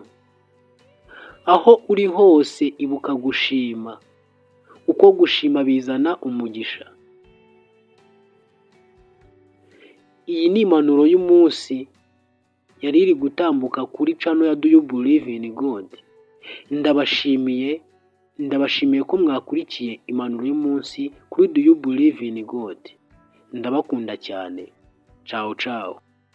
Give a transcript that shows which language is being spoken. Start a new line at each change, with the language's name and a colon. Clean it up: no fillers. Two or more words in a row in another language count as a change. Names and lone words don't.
Kinyarwanda: Aho uri hose ibuka gushima, uko gushima bizana umugisha. Iyi ni impanuro y'umunsi yari iri gutambuka kuri channel ya Do You Believe in God. Ndabashimiye ko mwakurikiye impanuro y'umunsi kuri Do You Believe in God. Ndabakunda cyane.
Italian: Ciao ciao.